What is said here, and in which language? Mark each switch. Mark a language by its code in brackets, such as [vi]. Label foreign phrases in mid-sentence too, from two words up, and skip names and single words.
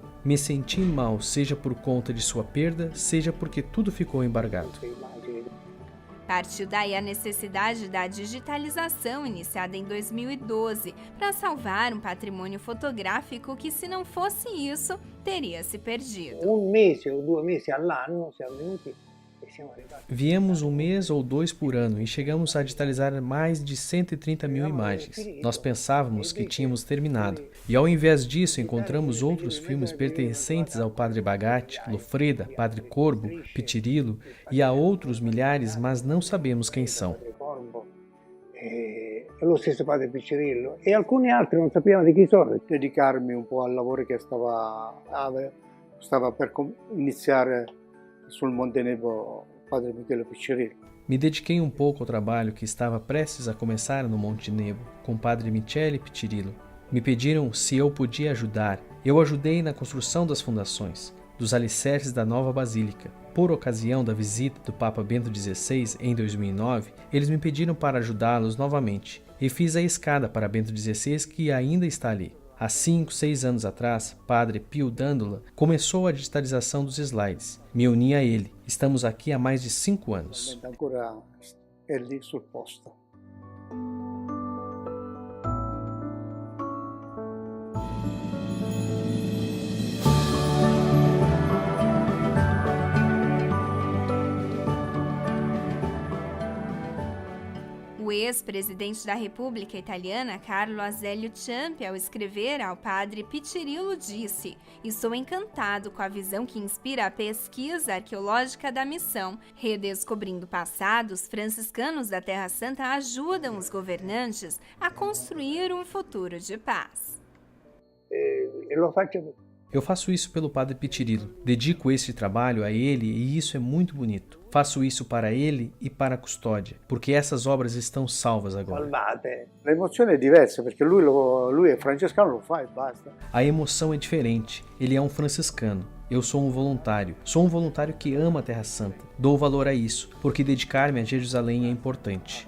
[pt] Me senti mal, seja por conta de sua perda, seja porque tudo ficou embargado. Partiu daí a necessidade da digitalização iniciada em 2012 para salvar um patrimônio fotográfico que, se não fosse isso, teria se perdido. [it] Un mese o 2 mesi all'anno siamo venuti e siamo arrivati. [pt] Viemos 1 mês ou 2 por ano e chegamos a digitalizar mais de 130.000 imagens. Nós pensávamos que tínhamos terminado. E ao invés disso, encontramos outros filmes pertencentes ao Padre Bagatti, Lofreda, Padre Corbo, Piccirillo e a outros milhares, mas não sabemos quem são. [it] Lo stesso Padre Piccirillo e alcuni altri non sapevano di chi sono. Dedicarmi un po' al lavoro che stava per iniziare sul Monte Nebo, Padre Michele Piccirillo. [pt] Me dediquei um pouco ao trabalho que estava prestes a começar no Monte Nebo, com o Padre Michele Piccirillo. Me pediram se eu podia ajudar. Eu ajudei na construção das fundações, dos alicerces da nova basílica. Por ocasião da visita do Papa Bento XVI em 2009, eles me pediram para ajudá-los novamente e fiz a escada para Bento XVI, que ainda está ali. Há 5, 6 anos atrás, Padre Pio Dandola começou a digitalização dos slides. Me uni a ele. Estamos aqui há mais de 5 anos. [it] Ancora è lì sul posto. [pt] O ex-presidente da República Italiana, Carlo Azeglio Ciampi, ao escrever ao padre Piccirillo, disse: "Estou encantado com a visão que inspira a pesquisa arqueológica da missão. Redescobrindo o passado, os franciscanos da Terra Santa ajudam os governantes a construir um futuro de paz." Eu faço isso pelo Padre Piccirillo. Dedico esse trabalho a ele e isso é muito bonito. Faço isso para ele e para a custódia, porque essas obras estão salvas agora. [it] La emozione è diversa perché lui è francescano, lo fa e basta. [pt] A emoção é diferente. Ele é um franciscano. Eu sou um voluntário. Sou um voluntário que ama a Terra Santa. Dou valor a isso, porque dedicar-me a Jerusalém é importante.